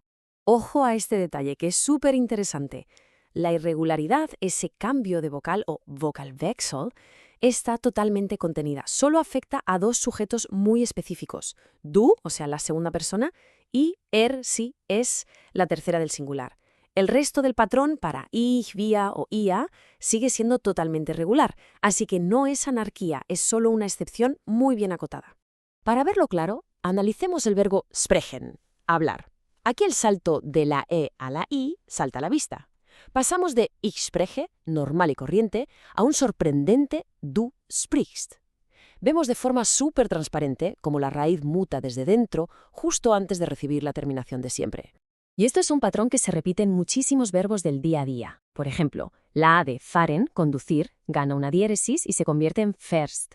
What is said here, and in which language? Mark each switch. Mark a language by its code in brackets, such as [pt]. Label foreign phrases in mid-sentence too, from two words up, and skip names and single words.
[es] Ojo a este detalle que es súper interesante. La irregularidad, ese cambio de vocal o Vocalwechsel, está totalmente contenida. Solo afecta a dos sujetos muy específicos. Du, o sea, la segunda persona, y si, es la tercera del singular. El resto del patrón para ich, wir o ia sigue siendo totalmente regular, así que no es anarquía, es solo una excepción muy bien acotada. Para verlo claro, analicemos el verbo sprechen, hablar. Aquí el salto de la e a la i salta a la vista. Pasamos de [de] ich spreche, [es] normal y corriente, a un sorprendente [de] du sprichst. [es] Vemos de forma súper transparente cómo la raíz muta desde dentro justo antes de recibir la terminación de siempre. Y esto es un patrón que se repite en muchísimos verbos del día a día. Por ejemplo, la A de fahren, conducir, gana una diéresis y se convierte en fährst.